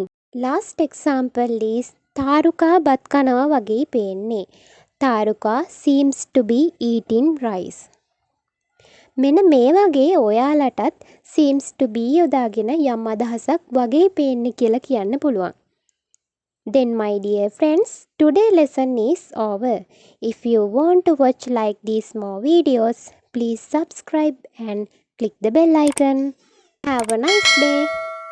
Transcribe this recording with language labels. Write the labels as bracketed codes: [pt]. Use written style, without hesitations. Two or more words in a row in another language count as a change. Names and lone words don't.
[en] Last example is [si] තාරුකා බත් කනවා වගේ පේන්නේ. [en] තාරුකා seems to be eating rice. [si] මෙන්න මේ වගේ ඔයාලටත් [en] seems to be [si] යොදාගෙන යම් අදහසක් වගේ පේන්නේ කියලා කියන්න පුළුවන්. [en] Then my dear friends, today's lesson is over. If you want to watch like these more videos, please subscribe and click the bell icon. Have a nice day.